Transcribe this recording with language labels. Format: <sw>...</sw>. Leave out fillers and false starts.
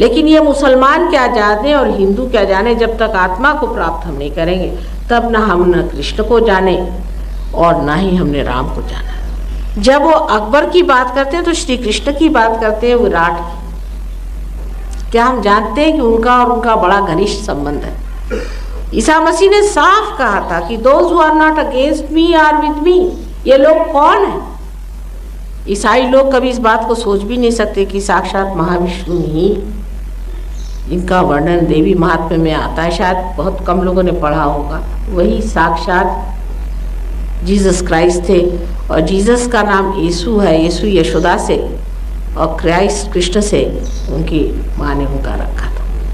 <hi>लेकिन ये मुसलमान क्या जाने और हिंदू क्या जाने, जब तक आत्मा को प्राप्त हम नहीं करेंगे तब ना हम न कृष्ण को जाने और ना ही हमने राम को जाना। जब वो अकबर की बात करते हैं तो श्री कृष्ण की बात करते हैं, विराट की। क्या हम जानते हैं कि उनका और उनका बड़ा घनिष्ठ संबंध है? ईसा मसीह ने साफ कहा था कि</hi> <en>those who are not against me are with me।</en> <hi>ये लोग कौन है? ईसाई लोग कभी इस बात को सोच भी नहीं सकते कि साक्षात महाविष्णु ही, इनका वर्णन देवी महात्म्य में आता है, शायद बहुत कम लोगों ने पढ़ा होगा, वही साक्षात जीसस क्राइस्ट थे। और जीसस का नाम यीशु है, यीशु यशोदा से, और क्राइस्ट कृष्ण से उनकी माँ ने उनका रखा था।</hi>